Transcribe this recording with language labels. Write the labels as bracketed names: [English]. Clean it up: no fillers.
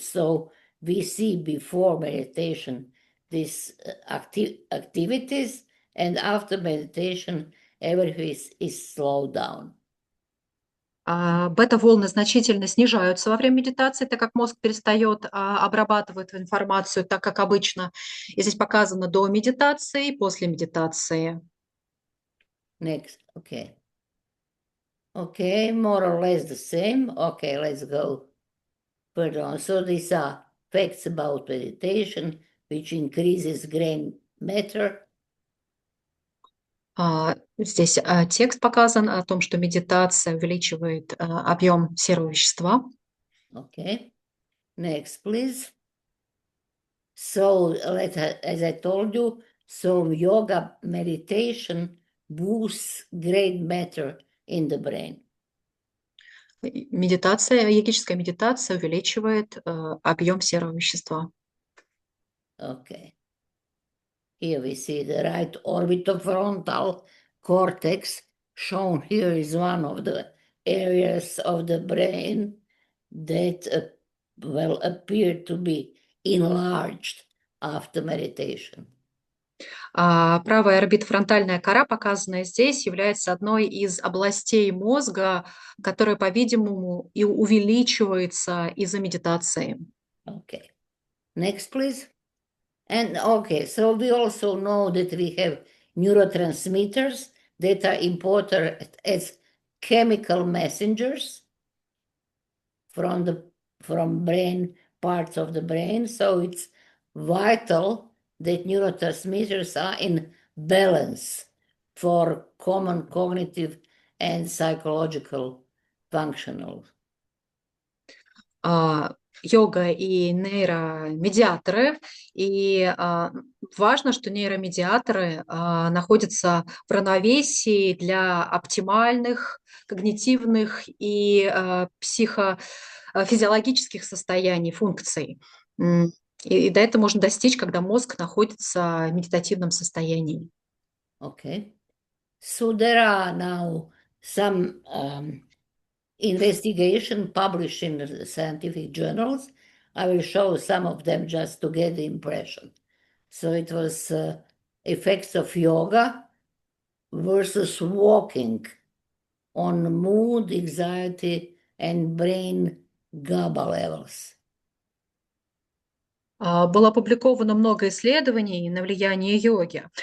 [English] So we see before meditation these activities, and after meditation everything is slowed down. [Russian] Бета-волны значительно снижаются во время медитации, так как мозг перестает обрабатывать информацию так, как обычно. И здесь показано до медитации и после медитации. [English] Next, okay. Okay, more or less the same. Okay, let's go further on. So these are facts about meditation, which increases gray matter. [Russian] Здесь текст показан о том, что медитация увеличивает объем серого вещества. [English] Okay, next, please. So, as I told you, so yoga meditation boosts gray matter in the brain. [Russian] Йогическая медитация увеличивает объем серого вещества. [English] Okay. Here we see the right orbitofrontal cortex. Shown here is one of the areas of the brain that appear to be enlarged after meditation. [Russian] Правая орбитофронтальная кора, показанная здесь, является одной из областей мозга, которая, по-видимому, и увеличивается из-за медитации. [English] Okay. Next, please. And okay, so we also know that we have neurotransmitters that are important as chemical messengers from brain parts of the brain. So it's vital that neurotransmitters are in balance for common cognitive and psychological functional. [Russian] Йога и нейромедиаторы. И важно, что нейромедиаторы находятся в равновесии для оптимальных когнитивных и психофизиологических состояний, функций. И до этого можно достичь, когда мозг находится в медитативном состоянии. [English] Okay. So there are now some investigation published in the scientific journals. I will show some of them just to get the impression. So it was effects of yoga versus walking on mood, anxiety, and brain GABA levels. [Russian] Было опубликовано много исследований на влияние йоги.